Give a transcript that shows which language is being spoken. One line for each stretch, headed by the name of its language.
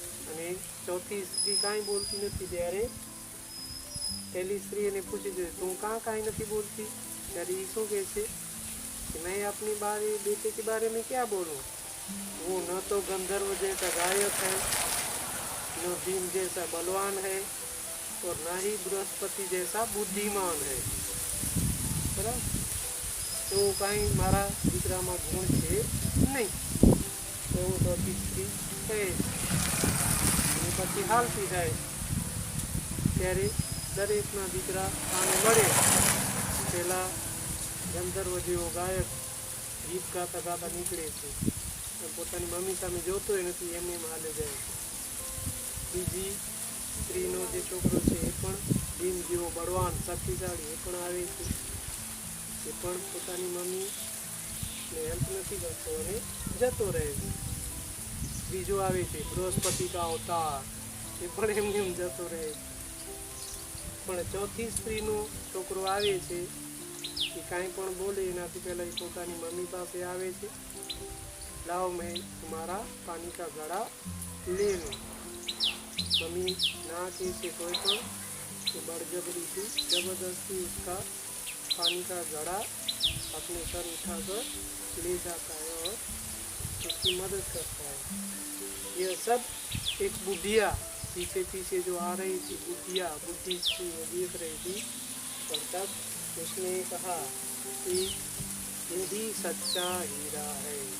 Gujarati: અને ચોથી સ્ત્રી કાંઈ બોલતી નથી ત્યારે પહેલી સ્ત્રી એને પૂછે છે તું કાંઈ નથી બોલતી, ત્યારે એ શું કહે છે
Hindi: कि मैं अपनी बेटे के बारे में क्या बोलूं, वो न तो गंधर्व जैसा गायक है, न भीम जैसा बलवान है, और न ही बृहस्पति जैसा बुद्धिमान है। बराबर, तो कहीं मारा दीकरा में गुण है नहीं, तो वो स्त्री है
Gujarati: પછી હાલતી જાય ત્યારે દરેકના દીકરા આને મળે પેલા ગંધર્વ જેવો ગાયક ગીત ગાતા ગાતા નીકળે છે, પોતાની મમ્મી સામે જોતોય નથી, એમને એમ હાલે જાય। બીજી સ્ત્રીનો જે છોકરો છે એ પણ ભીમ જેવો બળવાન શક્તિશાળી, એ પણ આવે છે, એ પણ પોતાની મમ્મીને હેલ્પ નથી કરતો અને જતો રહે છે। બીજો આવે છે બૃહસ્પતિ કા અવતાર, એ પણ એમને એમ જતો રહે છે। પણ ચોથી સ્ત્રીનો છોકરો આવે છે એ કાંઈ પણ બોલે એનાથી પહેલાં એ પોતાની મમ્મી પાસે આવે છે, લાવો
Hindi: मैं तुम्हारा पानी का घड़ा ले लूँ। मम्मी ना कहते कोई तो बड़जबरी से जबरदस्ती उसका पानी का घड़ा अपने सर उठाकर ले जाता है और उसकी मदद करता है। यह सब एक बुढ़िया पीछे पीछे जो आ रही थी, बुढ़िया बुद्धिस्ट थी, वो देख रही थी, और तब उसने कहा कि ये भी सच्चा हीरा है।